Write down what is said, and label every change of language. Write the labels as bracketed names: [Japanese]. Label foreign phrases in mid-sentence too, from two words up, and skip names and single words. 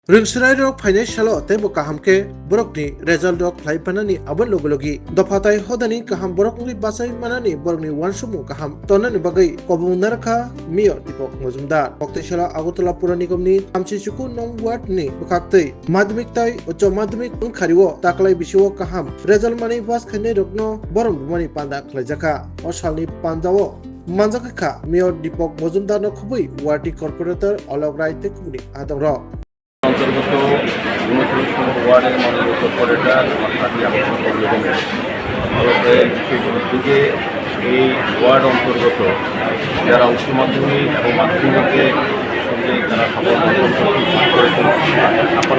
[Kok Borok] Ringsrai rok financial tebo kaham ke borok ni result rok khlai panani abon logologi dofatai hodani kaham borok ni basai manani borok ni wansumu kaham tonani bagai kobung narkha mio dipok mojumdar Bokteshala Agotala Pura Nigam ni Amchichuku nong ward ni bukhaktei madhyamik tai uccho madhyamik khariwo taklai bisio kaham result mani bas khane rokno borom mani panda khlaijaka osalni panjao manjakha mio dipok mojumdar no khubui ward corporator Alok Rai te kubuni adoro [Bangla] অন্তর্গত ৩৯ নম্বর ওয়ার্ডের মাননীয় কর্পোরেটর আমার পার্টি দিকে এই ওয়ার্ড অন্তর্গত যারা উচ্চ মাধ্যমিক এবং মাধ্যমিকে সঙ্গে যারা সফল